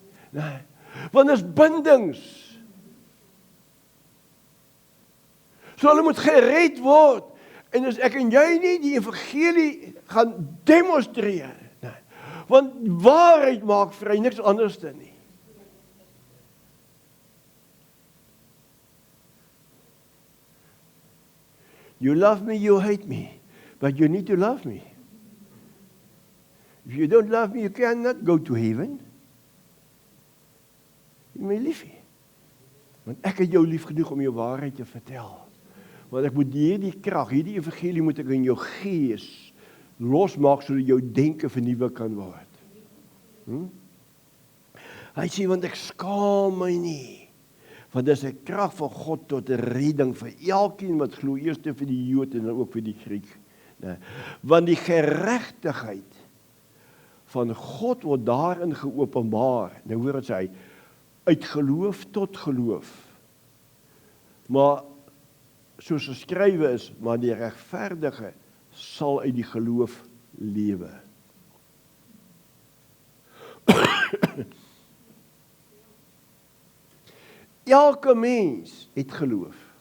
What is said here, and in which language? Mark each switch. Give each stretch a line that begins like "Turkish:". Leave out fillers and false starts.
Afrikaans: Nee, want dit is bindings. So hulle moet gered word. En as ek en jy nie die evangelie gaan demonstreer, want waarheid maak vry, niks anders dan nie.
English: You love me, you hate me, but you need to love me. If you don't love me, you cannot go to heaven.
Afrikaans: Jy my lief hê. Want ek het jou lief genoeg om jou waarheid te vertel. Want ek moet hierdie krag, hierdie evangelie moet ek in jou gees losmaak sodat jou denke vernuwe kan word. Hy sê, want ek skaam my nie, want dis 'n krag van God tot 'n redding vir elkeen wat glo, eers vir die Jood en dan ook vir die Griek. Want die geregtigheid van God word daarin geopenbaar. Nou hoor wat sê hy, uit geloof tot geloof. Maar soos geskrywe is, maar die regverdige sal uit die geloof lewe. Elke mens het geloof.